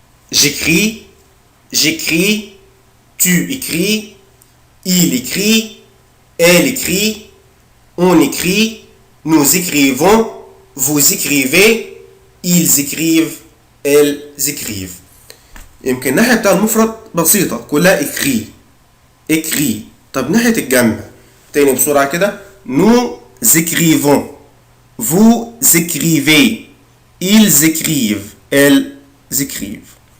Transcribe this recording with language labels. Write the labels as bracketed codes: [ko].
[fr] j'écris, j'écris, tu écris, il écrit, elle écrit, on écrit, nous écrivons, vous écrivez, ils écrivent, elles écrivent. [ar] يمكن الناحية بتاع المفرد بسيطة كلها écrit écrit. طب ناحية الجمع تاني بسرعة كده. [fr] nous écrivons vous écrivez ils écrivent elles écrivent.